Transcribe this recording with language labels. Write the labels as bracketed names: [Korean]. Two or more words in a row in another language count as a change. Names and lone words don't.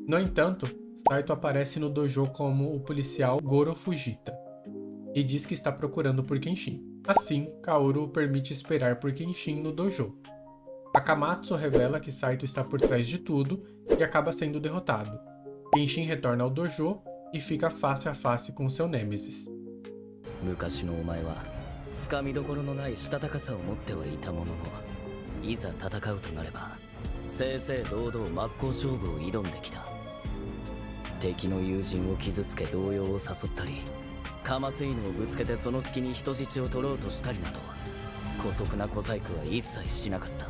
[Portuguese] No entanto, Saito aparece no dojo como o policial Goro Fujita e diz que está procurando por Kenshin. Assim, Kaoru o permite esperar por Kenshin no dojo. Akamatsu revela que Saito está por trás de tudo e acaba sendo derrotado. Kenshin retorna ao dojo e fica face a face com seu nêmesis. [Japanese] 昔のお前はつかみどころのないしたたかさを持ってはいたものの、いざ戦うとなれば正々堂々真っ向勝負を挑んできた。敵の友人を傷つけ動揺を誘ったり、かませ犬をぶつけてその隙に人質を取ろうとしたりなど、姑息な小細工は一切しなかった。